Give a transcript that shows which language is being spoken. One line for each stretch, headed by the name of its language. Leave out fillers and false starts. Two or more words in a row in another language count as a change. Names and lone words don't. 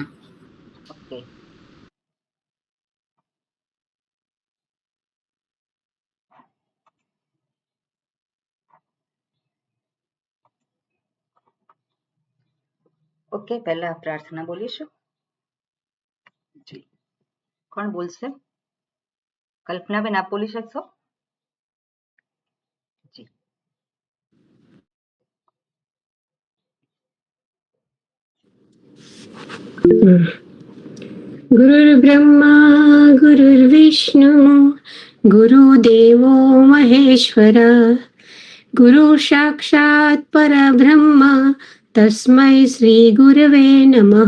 Gujarati: ઓકે. ઓકે, પહેલા પ્રાર્થના બોલીશું. જી, કોણ બોલશે? કલ્પનાબેન, આપ બોલી શકશો? જી.
Sanskrit: गुरुर्ब्रह्मा गुरुर्विष्णु गुरुदेवो महेश्वर गुरु साक्षात् परब्रह्म तस्मै श्री गुरवे नमः.